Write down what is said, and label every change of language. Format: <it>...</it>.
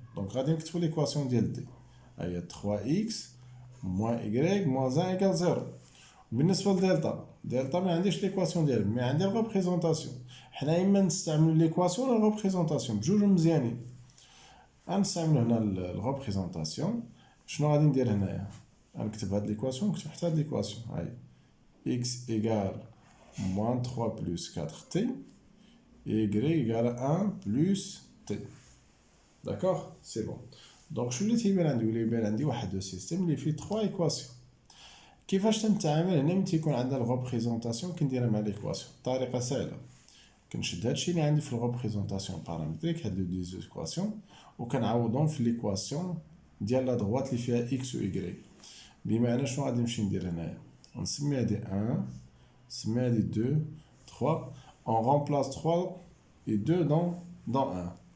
<ar>دونك غادي نكتبو ليكواسيون ديال دي هي</ar> <fr>3x moins y moins 1 égale 0.</fr> <ar>بالنسبه لدلتا، دلتا ما عنديش ليكواسيون ديالو مي عندي الريبريزونطاسيون. حنا اما نستعملو ليكواسيون ولا الريبريزونطاسيون، بجوج مزيانين. غنستعملو هنا الريبريزونطاسيون. شنو غادي ندير هنايا؟ غنكتب هاد ليكواسيون ونكتب حتى هاد ليكواسيون.</ar> <fr>هاي x égale moins 3 plus 4t et y égale 1 plus t. D'accord? C'est bon. Donc, je vais un système qui fait 3 équations.</fr> <ar>كيفاش تنتعامل هنا ملي تيكون عندنا الريبريزونطاسيون كنديرها مع ليكواسيون؟ طريقه سهله، كنشد هادشي اللي عندي في الريبريزونطاسيون بارامتريك، هاد لو دي زيكواسيون، وكنعوضهم في ليكواسيون ديال لا دغوات اللي فيها اكس و ايكغيك. بمعنى شنو غادي نمشي ندير هنايا؟ نسمي هادي 1، نسمي هادي 2 3،</ar> <fr>on remplace 3 et 2 dans 1.</fr>